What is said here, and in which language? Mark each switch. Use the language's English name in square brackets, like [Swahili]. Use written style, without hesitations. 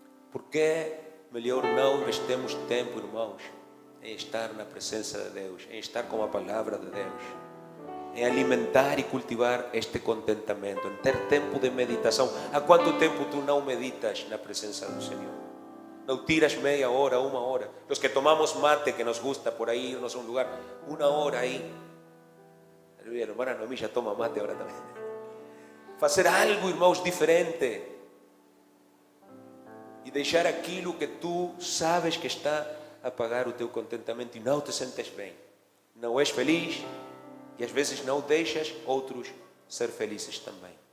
[Portuguese] Porque é melhor não investirmos tempo, irmãos, em estar na presença de Deus, em estar com a palavra de Deus, em alimentar e cultivar este contentamento, em ter tempo de meditação. Há quanto tempo tu não meditas na presença do Senhor? Não tiras meia hora, 1 hora? [Spanish] Los que tomamos mate, que nos gusta por aí irnos a un lugar, 1 hora aí. [Portuguese] A hermana Noemí já toma mate agora também. Fazer algo, irmãos, diferente. E deixar aquilo que tu sabes que está a pagar o teu contentamento e não te sentes bem. Não és feliz e às vezes não deixas outros ser felizes também.